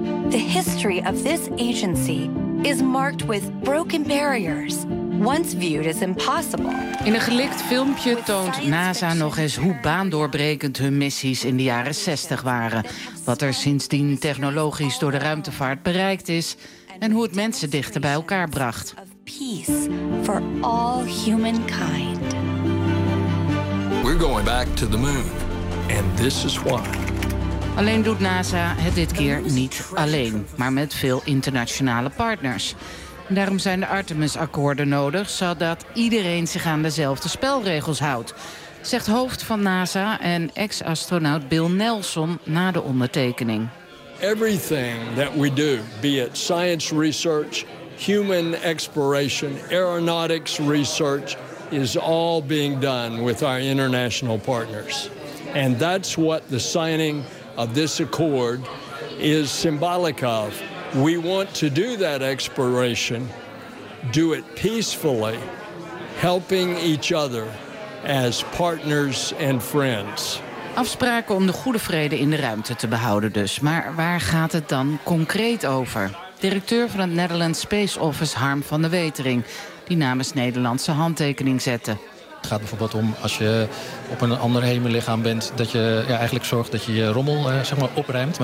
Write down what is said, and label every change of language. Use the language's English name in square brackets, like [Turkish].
[English] The history of this agency is marked with broken barriers, once viewed as impossible. [Dutch] In een gelikt filmpje toont NASA nog eens hoe baandoorbrekend hun missies in de jaren 60 waren, wat er sindsdien technologisch door de ruimtevaart bereikt is en hoe het mensen dichter bij elkaar bracht. [English] Peace for all humankind. We're going back to the moon, and this is why. [Dutch] Alleen doet NASA het dit keer niet alleen, maar met veel internationale partners. Daarom zijn de Artemis-akkoorden nodig, zodat iedereen zich aan dezelfde spelregels houdt, zegt hoofd van NASA en ex-astronaut Bill Nelson na de ondertekening. [English] Everything that we do, be it science research, human exploration, aeronautics research, is all being done with our international partners. And that's what the signing of this accord is symbolic of. We want to do that exploration, do it peacefully, helping each other as partners and friends. [Dutch] Afspraken om de goede vrede in de ruimte te behouden dus. Maar waar gaat het dan concreet over? Directeur van het Netherlands Space Office Harm van der Wetering, die namens Nederland zijn handtekening zette. Het gaat bijvoorbeeld om, als je op een ander hemellichaam bent, dat je eigenlijk zorgt dat je je rommel opruimt.